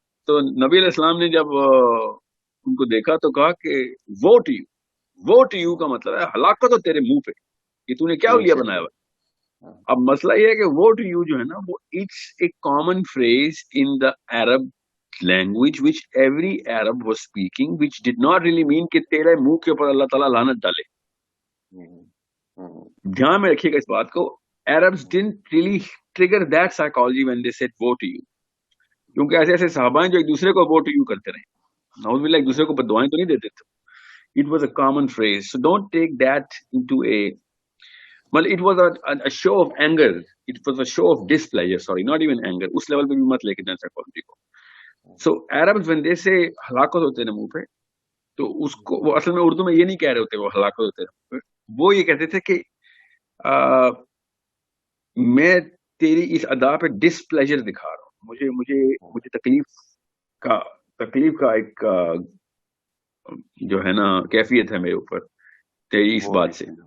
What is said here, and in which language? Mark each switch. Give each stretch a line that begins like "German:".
Urdu: تو نبی علیہ السلام نے جب ان کو دیکھا تو کہا کہ ووٹ یو، ووٹ یو کا مطلب ہے ہلاکت ہو تیرے منہ پہ، کہ تو نے کیا اولیا بنایا ہوا ہے. اب مسئلہ یہ ہے کہ ووٹ یو جو ہے نا وہ
English: it's a common phrase in the Arab language which every Arab was speaking, which did not really mean
Urdu: کہ تیرے منہ کے اوپر اللہ تعالیٰ لعنت ڈالے. دھیان میں رکھیے گا اس بات کو.
English: Arabs didn't really trigger that psychology when they said vote to you.
Urdu: کیونکہ ایسے ایسے صحابہ ہیں جو ایک دوسرے کو vote to you کرتے رہے، نعوذ باللہ ایک دوسرے کو بددعائیں تو نہیں دیتے تھے.
English: It was a common phrase. So don't take that into a, well, it was a show of anger. It was a show of displeasure. Sorry, not even anger.
Urdu: اس level پہ بھی مت لے کے جائیں سائیکالوجی کو.
English: So Arabs when they say
Urdu: ہلاکت ہوتے ہیں منہ پہ، تو اس کو وہ اصل میں اردو میں یہ نہیں کہہ رہے ہوتے وہ ہلاکت ہوتے ہیں، وہ یہ کہتے تھے کہ میں تیری اس ادا پہ ڈس پلیجر دکھا رہا ہوں، مجھے مجھے مجھے تکلیف کا ایک جو ہے نا کیفیت ہے میرے اوپر تیری اس بات سے.